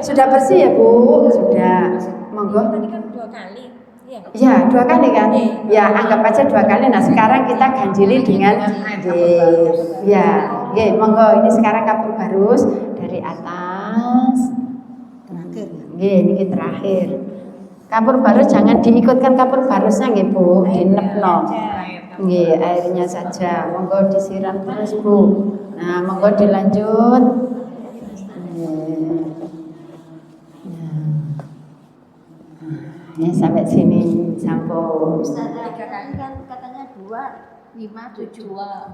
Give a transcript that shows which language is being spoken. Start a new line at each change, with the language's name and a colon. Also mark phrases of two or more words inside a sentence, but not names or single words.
Indonesian: Sudah bersih ya Bu? Sudah. Monggo. Tadi kan 2 kali. Iya. Ya, 2 kali kan? Ya, anggap aja 2 kali. Nah, sekarang kita ganjili dengan ya, nggih, monggo. Ini sekarang kapur barus dari atas. Terakhir. Nggih, niki terakhir. Kapur barus jangan diikutkan kapur barusnya nggih, Bu. Dinepno. Nggih, airnya saja. Monggo disiram terus, Bu. Nah, monggo dilanjut. Ya, sampai sini sampul. 3 kali kan katanya 2, 5, 7.